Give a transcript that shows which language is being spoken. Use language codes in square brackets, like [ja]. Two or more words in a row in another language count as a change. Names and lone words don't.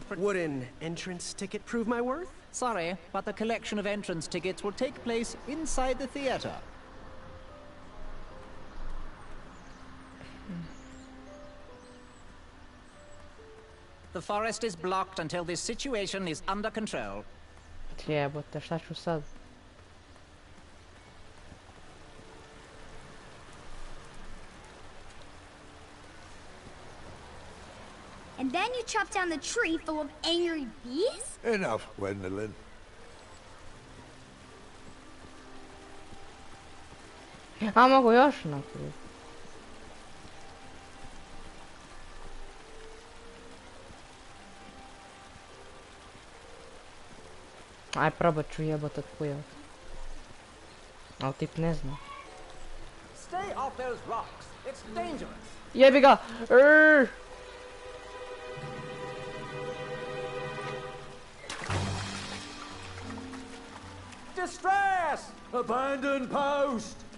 [en] Would an entrance ticket prove my worth? Sorry, but the collection of entrance tickets will take place inside the theater. The forest is blocked until this situation is under control. [hr] Jebote, šta ću sad? [en] And then you chop down the tree full of angry bees? Enough, Gwendolyn. [hr] A mogu još napraviti. Aj, probat ću jebat otpujat. Al tip ne zna. [en] Stay off those rocks. It's dangerous. [hr] Jebi ga! [en] Distress! Abandon post!